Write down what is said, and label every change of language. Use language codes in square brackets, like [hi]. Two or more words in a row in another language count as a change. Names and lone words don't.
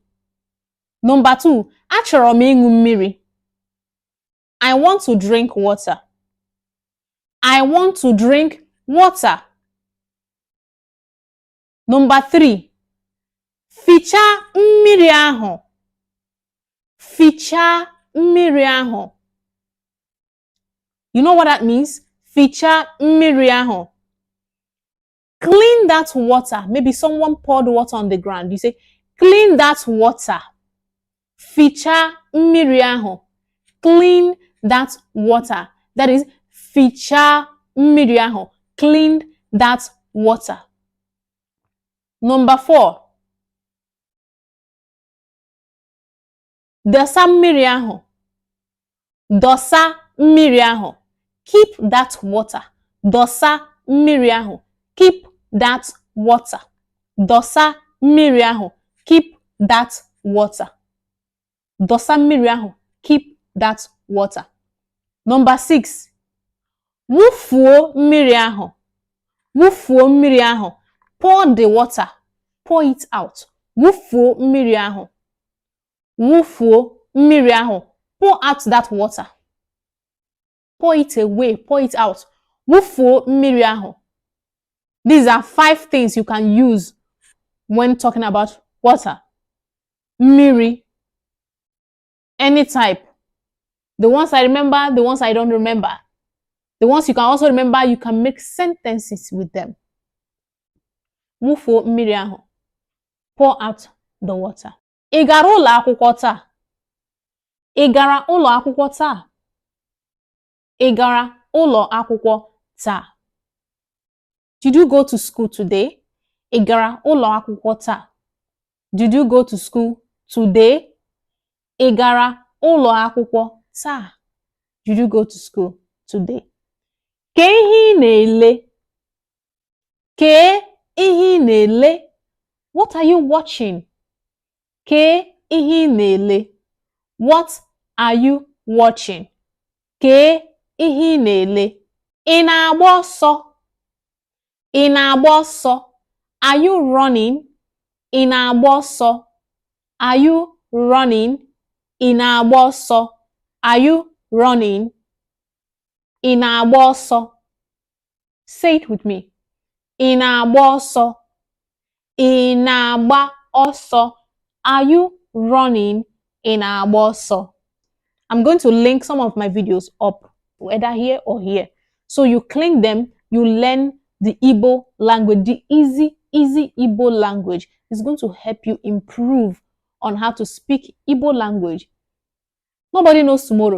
[en] Number 2, [ig] achọrọ m ịṅụ mmiri. [en] I want to drink water. I want to drink water. Number 3, [ig] fichaa mmiri ahụ. Fichaa mmiri ahụ. [en] You know what that means? [ig] Fichaa mmiri ahụ. [en] Clean that water. Maybe someone poured water on the ground. You say, clean that water. [ig] Fichaa mmiri ahụ. [en] Clean that water. That is, [ig] fichaa mmiri ahụ. [en] Clean that water. Number 4. [ig] Dosa mmiri ahụ. Dosa mmiri ahụ. [en] Keep that water. [ig] Dosa mmiri ahụ. [en] Keep that water. [ig] Dosa mmiri ahụ. [en] Keep that water. [ig] Dosa mmiri ahụ. [en] Keep that water. Number 6. [ig] Wufuo mmiri ahụ. Wufuo mmiri ahụ. [en] Pour the water. Pour it out. [ig] Wufuo mmiri ahụ. Wufuo mmiri ahụ. [en] Pour out that water. Pour it away. Pour it out. [ig] Wufuo mmiri ahụ. [en] These are 5 things you can use when talking about water. Mmiri. Any type. The ones I remember, the ones I don't remember. The ones you can also remember, you can make sentences with them. [ig] Wufuo mmiri ahụ. [en] Pour out the water. [ig] Ị gara ụlọ akwụkwọ taa? Ị gara ụlọ akwụkwọ taa? Ị gara ụlọ akwụkwọ taa? [en] Did you go to school today? [ig] Ị gara ụlọ akwụkwọ taa? [en] Did you go to school today? [ig] Ị gara ụlọ akwụkwọ taa? [en] Did you go to school today? [ig] Kee ihe ị na-ele? Kee ihe ị na-ele? [en] What are you watching? [ig] Kee ihe ị na-ele? [en] What are you watching? [ig] Kee ihe ị na-ele? Ị na-agba ọsọ? Ị na-agba ọsọ? [en] Are you running? [ig] Ị na-agba ọsọ? [en] Are you running? [ig] Ị na-agba ọsọ? [en] Are you running? [ig] Ị na-agba ọsọ? [en] Say it with me. [ig] Ị na-agba ọsọ? Ị na-agba ọsọ? [en] Are you running? [ig] Ị na-agba ọsọ? [en] I'm going to link some of my videos up, whether here or here. So you click them, you learn the Igbo language, the easy Igbo language. It's going to help you improve on how to speak Igbo language. Nobody knows tomorrow.